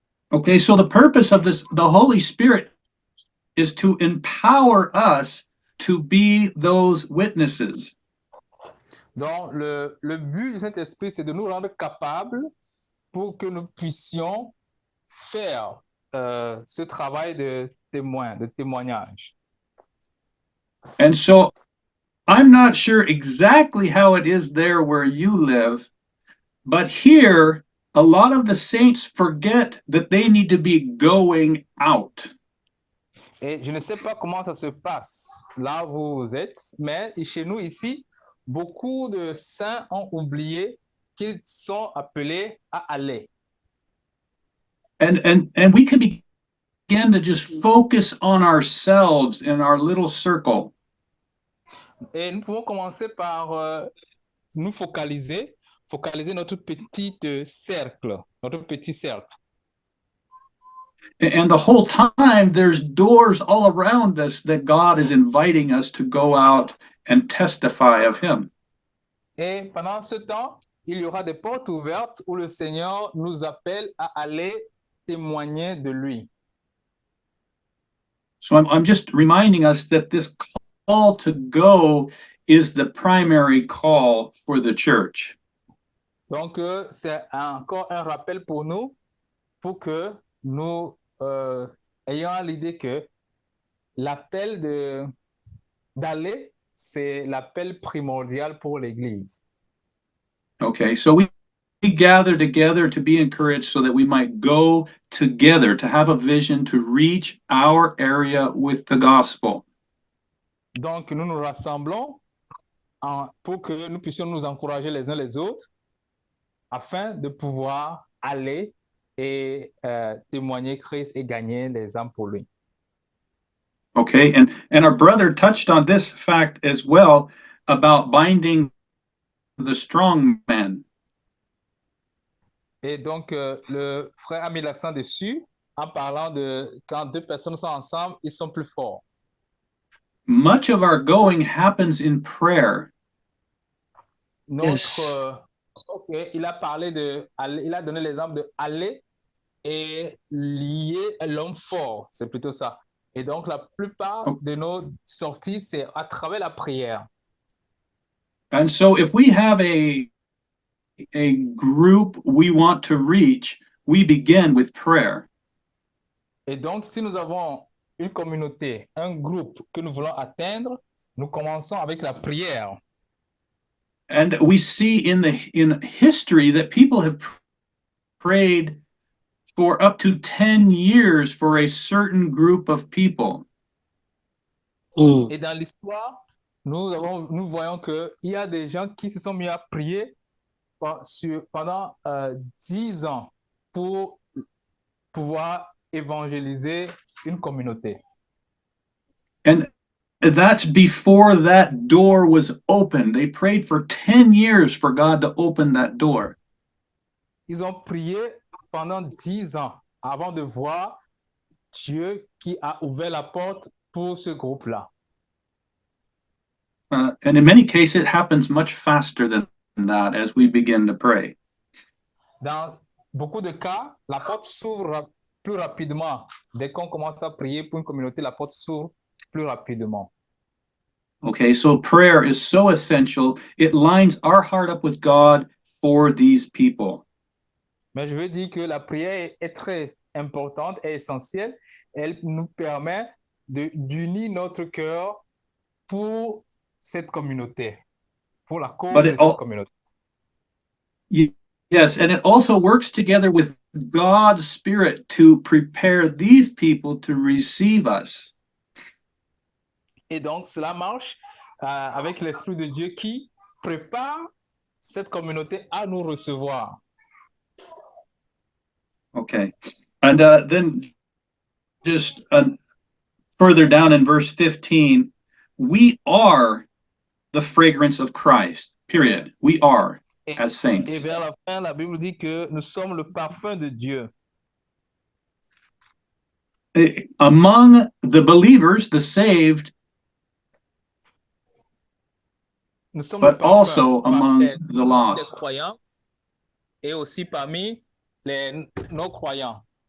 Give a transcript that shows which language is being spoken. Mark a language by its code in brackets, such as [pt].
[en] Okay, so the purpose of this, the Holy Spirit, is to empower us to be those witnesses. [fr] Donc, le but du Saint-Esprit, c'est de nous rendre capables pour que nous puissions faire ce travail de témoin, de témoignage. [en] And so I'm not sure exactly how it is there where you live, but here, a lot of the saints forget that they need to be going out. [fr] Et je ne sais pas comment ça se passe là où vous êtes, mais chez nous ici, beaucoup de saints ont oublié qu'ils sont appelés à aller. [en] And we can begin to just focus on ourselves in our little circle. [fr] Et nous pouvons commencer par nous focaliser notre petit cercle, notre petit cercle. [en] And the whole time, there's doors all around us that God is inviting us to go out and testify of him. [fr] Et pendant ce temps, il y aura des portes ouvertes où le Seigneur nous appelle à aller témoigner de lui. [en] So I'm just reminding us that this call to go is the primary call for the church. [fr] Donc, c'est encore un rappel pour nous, pour que nous ayons l'idée que l'appel d'aller, c'est l'appel primordial pour l'Église. [en] Okay, so we gather together to be encouraged so that we might go together, to have a vision to reach our area with the gospel. [fr] Donc, nous nous rassemblons pour que nous puissions nous encourager les uns les autres afin de pouvoir aller et témoigner Christ et gagner les âmes pour lui. [en] Okay, and our brother touched on this fact as well about binding the strong man. [fr] Et donc, le frère a mis l'accent dessus en parlant de quand deux personnes sont ensemble, ils sont plus forts. [en] Much of our going happens in prayer. Yes. [fr] Ok, il a parlé il a donné l'exemple de aller et lier l'homme fort, c'est plutôt ça. Et donc, la plupart de nos sorties, c'est à travers la prière. [en] And so if we have a group we want to reach, we begin with prayer. Et donc, si nous avons une communauté, un groupe que nous voulons atteindre, nous commençons avec la prière. And we see in history that people have prayed for up to 10 years for a certain group of people. Mm. [fr] Et dans l'histoire, nous voyons qu'il y a des gens qui se sont mis à prier pendant 10 ans pour pouvoir évangéliser une communauté. [en] And that's before that door was open. They prayed for 10 years for God to open that door. [fr] Ils ont prié pendant 10 ans avant de voir Dieu qui a ouvert la porte pour ce groupe-là. [en] And in many cases, it happens much faster than that as we begin to pray. [fr] Dans beaucoup de cas, la porte s'ouvre plus rapidement. Dès qu'on commence à prier pour une communauté, la porte s'ouvre plus rapidement. [en] Okay, so prayer is so essential. It lines our heart up with God for these people. [fr] Mais je veux dire que la prière est très importante et essentielle. Elle nous permet d'unir notre cœur pour cette communauté, pour la cause de cette communauté. [en] Yes, and it also works together with God's Spirit to prepare these people to receive us. [fr] Et donc, cela marche avec l'Esprit de Dieu qui prépare cette communauté à nous recevoir. [en] Okay, and then just further down in verse 15, we are the fragrance of Christ, period. We are, as saints. [fr] Et vers la fin, la Bible dit que nous sommes le parfum de Dieu. [en] Among the believers, the saved, but also among the lost. [fr] Des croyants et aussi parmi les non-croyants.